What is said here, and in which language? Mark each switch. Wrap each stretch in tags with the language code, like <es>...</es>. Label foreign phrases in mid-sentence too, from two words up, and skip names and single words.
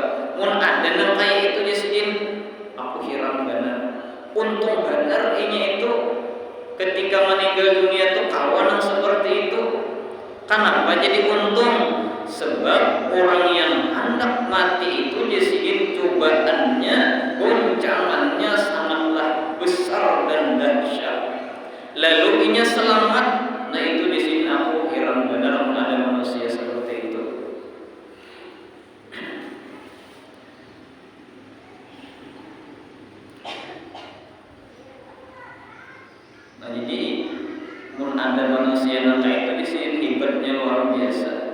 <bjn>Mun ada nang kaya itu jasidin, aku heran benar. Untung benar inya itu ketika meninggal dunia tu kawan yang seperti itu.</bjn> <id>Kenapa jadi untung? Sebab orang yang hendak mati itu jasidin cobaannya, goncangannya sangatlah besar dan dahsyat.</id> <bjn>Lalu inya selamat.</bjn> <id>Nah itu di sini aku heran benar ada manusia seperti itu. Nah jadi mun ada manusia yang kayak itu di sini hebatnya luar biasa.</id>